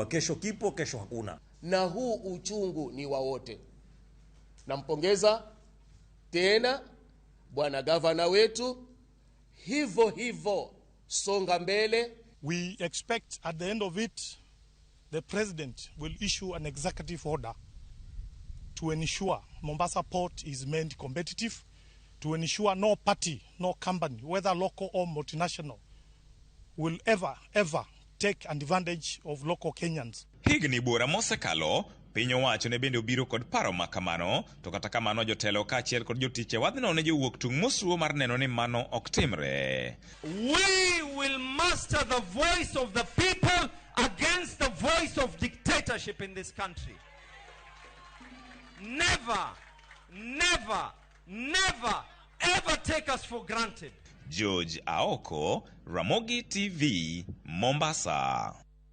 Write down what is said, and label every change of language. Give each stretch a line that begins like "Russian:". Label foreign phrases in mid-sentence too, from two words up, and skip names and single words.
Swahili: Kesho kipo, kesho hakuna. Na huu uchungu ni wa wote. Nampongeza tena bwana gavana wetu, hivyo songa mbele.
English: We expect at the end of it, the president will issue an executive order to ensure Mombasa port is made competitive, to ensure no party, no company, whether local or multinational, will ever take advantage of local Kenyans.
Luo (Kenya and Tanzania): Higni bura mosekalo, piny owacho ne bende obiro kod paro makamano, to kata kamano jotelo kaachiel kod jotiche wadhno ne jowuok tung' mosuo mar neno ni mano ok timre.
English: We will master the voice of the people against the voice of dictatorship in this country. Never ever take us for granted. George Aoko, Ramogi TV, Mombasa.